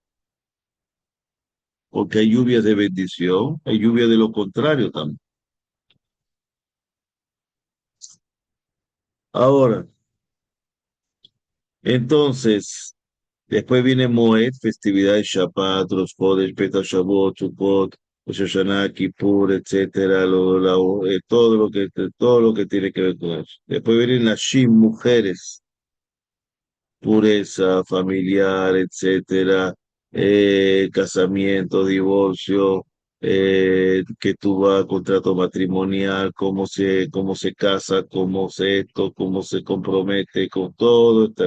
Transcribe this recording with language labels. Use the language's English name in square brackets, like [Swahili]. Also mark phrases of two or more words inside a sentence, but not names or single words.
[Spanish] Porque hay lluvias de bendición, hay lluvia de lo contrario también. Ahora, entonces, después viene Moed, festividades Shabbat, Rosh Chodesh, Pesach, Shavuot, Sukkot, Rosh Hashanah, Kippur, etcétera, todo lo que tiene que ver con eso. Después vienen las Shim, mujeres, pureza familiar, etcétera, casamiento, divorcio, que tú vas, contrato matrimonial, cómo se casa, cómo se compromete con todo.